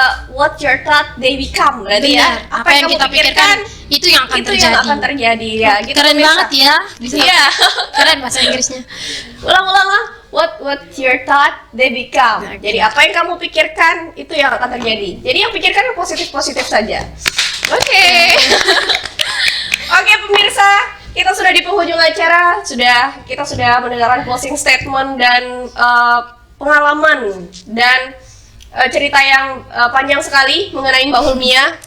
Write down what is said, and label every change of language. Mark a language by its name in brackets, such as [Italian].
[English] What your thought they become, [Indonesian] berarti ya. Apa yang kita pikirkan itu yang akan terjadi. Yang akan terjadi ya. Gitu, keren banget ya. Iya. Keren bahasa Inggrisnya. Ulang-ulang. [English] What your thought they become. [Indonesian] Jadi apa yang kamu pikirkan itu yang akan terjadi. Jadi yang pikirkan yang positif-positif saja. Oke. Oke pemirsa, kita sudah di penghujung acara. Kita sudah mendengarkan closing statement dan pengalaman dan cerita yang panjang sekali mengenai Mbak Hulmiyah.